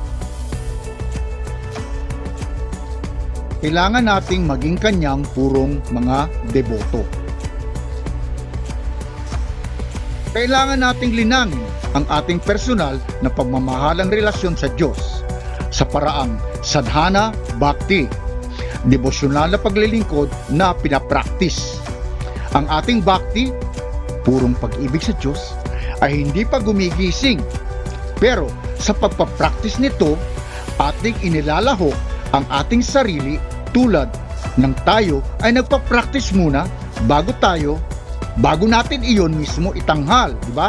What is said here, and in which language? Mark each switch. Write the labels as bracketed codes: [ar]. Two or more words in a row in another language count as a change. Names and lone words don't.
[tl] Kailangan nating maging kanyang purong mga deboto. Kailangan nating linangin ang ating personal na pagmamahalang relasyon sa Diyos sa paraang [sa] sadhana bhakti, [tl] devosyonal na paglilingkod na pinapraktis. Ang ating bhakti, purong pag-ibig sa Diyos, ay hindi pa gumigising. Pero sa pagpapraktis nito, ating inilalahok ang ating sarili tulad ng tayo ay nagpapraktis muna bago natin iyon mismo itanghal, di ba?